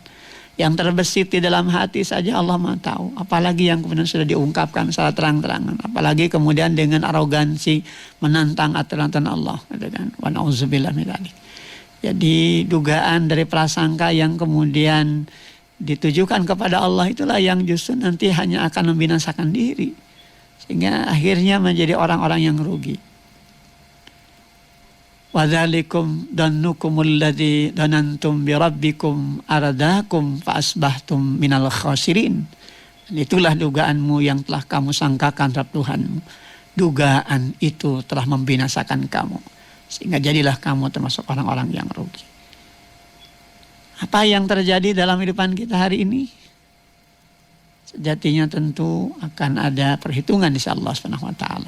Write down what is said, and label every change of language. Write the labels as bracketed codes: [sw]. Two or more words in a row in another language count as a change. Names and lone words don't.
[id] Yang terbesit di dalam hati saja Allah Maha tahu, apalagi yang kemudian sudah diungkapkan secara terang-terangan, apalagi kemudian dengan arogansi menantang aturan Allah, gitu kan. [ar] ونعوذ بالله من ذلك. [id] Jadi dugaan dari prasangka yang kemudian ditujukan kepada Allah itulah yang justru nanti hanya akan membinasakan diri, sehingga akhirnya menjadi orang-orang yang rugi. [ar] وذلكم ظنكم الذي ظننتم بربكم أرداكم فأصبحتم من الخاسرين. [id] Itulah dugaanmu yang telah kamu sangkakan terhadap Tuhanmu. Dugaan itu telah membinasakan kamu, sehingga jadilah kamu termasuk orang-orang yang rugi. Apa yang terjadi dalam kehidupan kita hari ini? Sejatinya tentu akan ada perhitungan di sisi Allah [ar] سبحانه وتعالى.